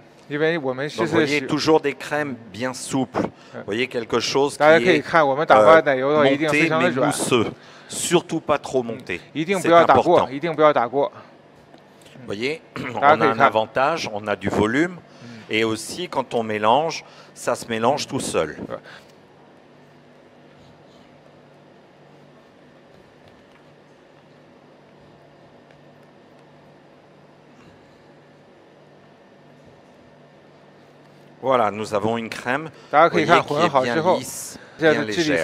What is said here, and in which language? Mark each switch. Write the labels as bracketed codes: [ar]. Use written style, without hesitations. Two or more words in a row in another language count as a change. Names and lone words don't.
[zh] 因为我们 [fr] Donc [zh] 是 [fr] vous voyez [zh] 使 [fr] toujours des crèmes bien souples. Vous voyez quelque chose qui [zh] 大家可以 [fr] est [zh] 看我们打发奶油的话一定非 [fr] monté [zh] 常的 [fr] mais [zh] 软， [fr] mousseux. Surtout pas trop monté. [zh] 一定不 [fr] C'est [zh] 要打过， [fr] important. [zh] 一定不要打过。 [fr] Vous voyez, on Ah, a ok, un ça. avantage, on a du volume. Et aussi, quand on mélange, ça se mélange tout seul. Voilà, nous avons une crème [zh] 大家 [fr] vous [zh] 可以 [fr] voyez, [zh] 看 [fr] qui [zh] 混 [fr] est [zh] 好之 [fr] bien [zh] 后， [fr] lisse, [zh] 这样 [fr] bien [zh] 的质地